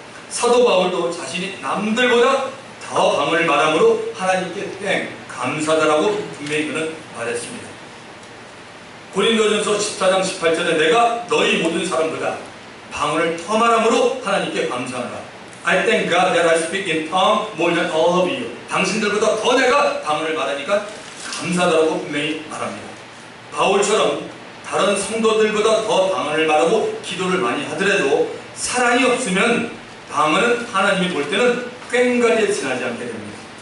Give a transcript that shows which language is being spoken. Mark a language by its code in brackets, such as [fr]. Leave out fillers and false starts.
[ko] 사도 바울도 자신이 남들보다 더 방언을 말함으로 하나님께 감사하다라고 분명히 그는 말했습니다. 고린도전서 14장 18절에 내가 너희 모든 사람보다 방언을 더 말함으로 하나님께 감사하라. [en] I thank God that I speak in tongue more than all of you. [ko] 당신들보다 더 내가 방언을 말하니까 감사하다고 분명히 말합니다. 바울처럼 다른 성도들보다 더 방언을 말하고 기도를 많이 하더라도 사랑이 없으면 방언은 하나님이 볼 때는 꽹과리에 지나지 않게 됩니다.